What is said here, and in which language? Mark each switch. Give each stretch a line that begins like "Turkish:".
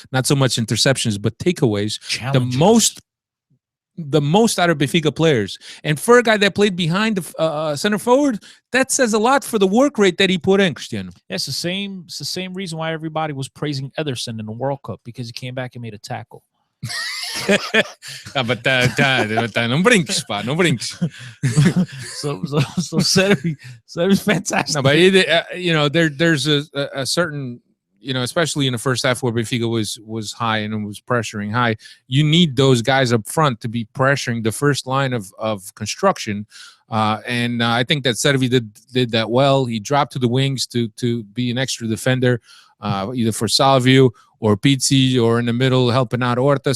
English: Not so much interceptions, but takeaways. The most out of Benfica players. And for a guy that played behind the center forward, that says a lot for the work rate that he put in, Cristiano. It's the same reason why everybody was praising Ederson in the World Cup, because he came back and made a tackle.
Portuguese: But não brinques, pá, não brinques.
English: So Servi's fantastic. No, but there's a certain, especially in the first half where Benfica was high and was pressuring high, you need those guys up front to be pressuring the first line of construction. And I think that Servi did that well. He dropped to the wings to be an extra defender, either for Salvio or Pizzi, or in the middle helping out Horta.